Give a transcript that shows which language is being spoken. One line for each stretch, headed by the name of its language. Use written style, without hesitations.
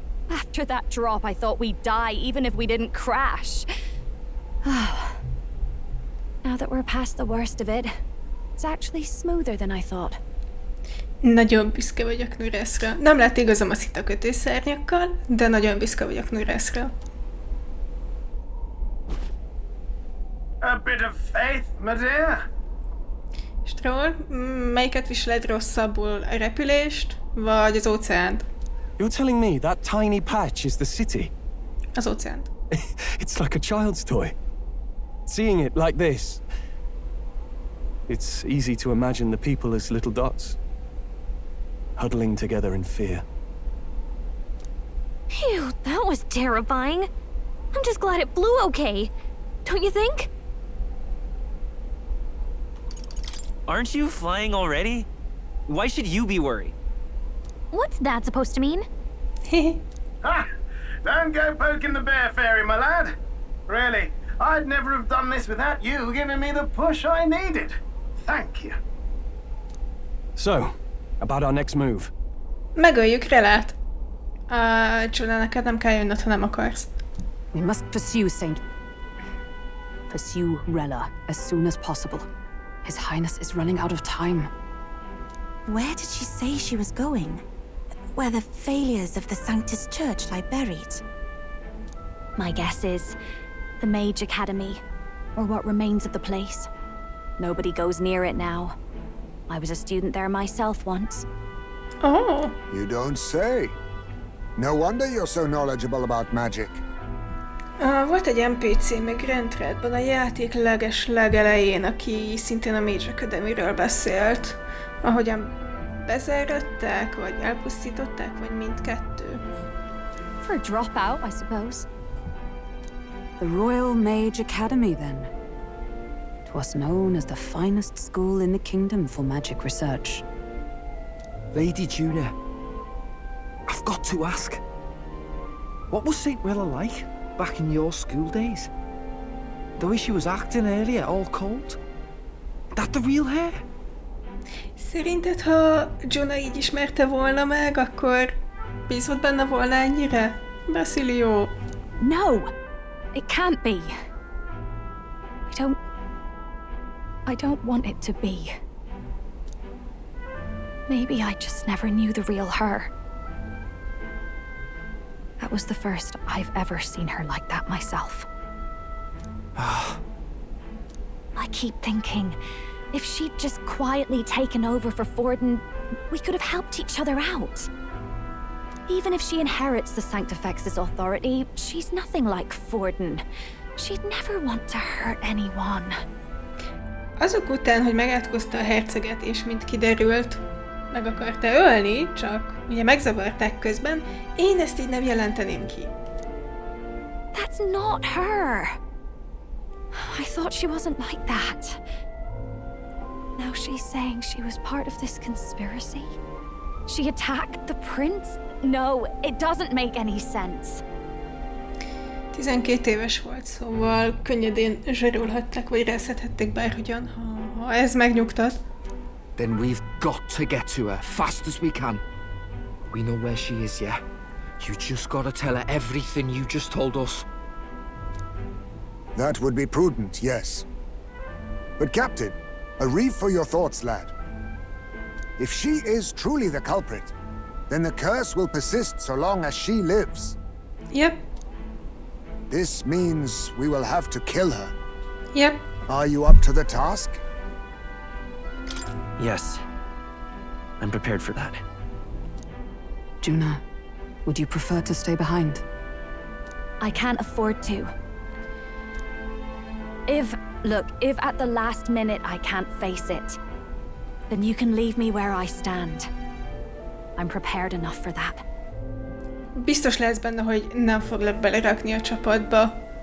English: After that drop, I thought we'd die, even if we didn't crash. Now that we're past the worst of it, it's actually smoother than I thought.
Hungarian: Nagyon büszke vagyok Nuresra. Nem lett igazam a szitakötőszárnyakkal, de nagyon büszke vagyok Nuresra.
English: A bit of faith, my dear.
Hungarian: Stroll, melyiket viseled rosszabbul? A repülést, vagy az óceánt?
English: You're telling me that tiny patch is the city?
Hungarian: Az óceánt.
English: It's like a child's toy. Seeing it like this, it's easy to imagine the people as little dots, huddling together in fear. Phew, that was terrifying. I'm just glad it flew okay. Don't you think? Aren't you flying already? Why should you be worried? What's that supposed to mean? Ha! Don't go poking the bear fairy, my lad. Really, I'd never have done this without you giving me the push I needed. Thank you. So, about our next move.
Hungarian: Megöljük Rellát. Julia, neked nem kell jönnöd, ha nem akarsz.
English: We must pursue Rella as soon as possible. His Highness is running out of time. Where did she say she was going? Where the failures of the Sanctus Church lie buried? My guess is the Mage Academy, or what remains of the place. Nobody goes near it now. I was a student there myself once. Oh. You don't say. No wonder you're so knowledgeable about magic.
Hungarian: Volt egy NPC még Renthredben a játék legelején, aki szintén a Mage Academy-ről beszélt. Ahogyan bezárották, vagy elpusztították, vagy mindkettő.
English: For a dropout, I suppose. The Royal Mage Academy, then. It was known as the finest school in the kingdom for magic research. Lady Juna, I've got to ask. What was St. Rella like back in your school days? The way she was acting earlier, all cold? That the real hair?
Hungarian: Szerinted, ha Juna így ismerte volna meg, akkor bízott benne volna ennyire?
English: Basilio. No! It can't be. I don't want it to be. Maybe I just never knew the real her. That was the first I've ever seen her like that myself. I keep thinking, if she'd just quietly taken over for Forden, we could have helped each other out. Even if she inherits the Sanctifex's authority, she's nothing like Forden. She'd never want to hurt anyone.
Hungarian: Azok után, hogy megátkozta a herceget, és mint kiderült, meg akarta ölni, csak ugye megzavarták közben, én ezt így nem jelenteném ki.
English: That's not her. I thought she wasn't like that. Now she's saying she was part of this conspiracy? She attacked the prince? No, it doesn't make any sense.
Hungarian: 12 éves volt, szóval könnyedén zsarolhatták, vagy reszedhették bárhogyan, ha ez megnyugtat.
English: Then we've got to get to her fast as we can. We know where she is, yeah? You just gotta tell her everything you just told us. That would be prudent, yes. But Captain, a reef for your thoughts, lad. If she is truly the culprit, then the curse will persist so long as she lives. Yep. This means we will have to kill her. Yep. Are you up to the task? Yes. I'm prepared for that. Juna, would you prefer to stay behind? I can't afford to. If at the last minute I can't face it, then you can leave me where I stand. I'm prepared enough for that.
Hungarian: Biztos lesz benne, hogy nem foglak belerakni a csapatba.